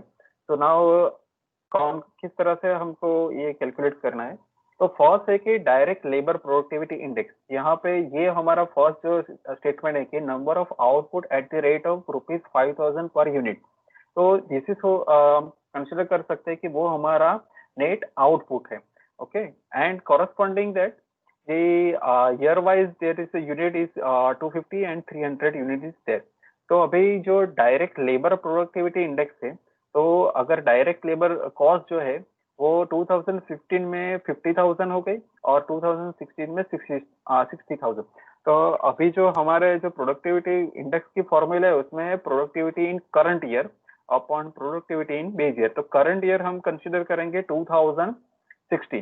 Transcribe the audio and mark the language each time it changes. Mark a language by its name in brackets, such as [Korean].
[Hindi] तो नाउ कौन किस तरह से हमको ये कैलकुलेट करना है। तो फर्स्ट है कि डायरेक्ट लेबर प्रोडक्टिविटी इंडेक्स। यहाँ पे ये हमारा फर्स्ट जो स्टेटमेंट है कि number of output at the rate of ₹5000 per unit. तो दिस इज कंसिडर कर सकते हैं कि वो हमारा नेट आउटपुट है। [English] Okay, and corresponding that the year wise there is a unit is 250 and 300 unit is there। [Hindi] तो अभी जो डायरेक्ट लेबर प्रोडक्टिविटी इंडेक्स है, तो अगर डायरेक्ट लेबर कॉस्ट जो है वो 2015 में 50,000 हो गई और 2016 में 60,000। तो अभी जो हमारे जो प्रोडक्टिविटी इंडेक्स की फॉर्मूला है उसमें है productivity in current year upon productivity in base year. तो करंट ईयर हम कंसिडर करेंगे 2016।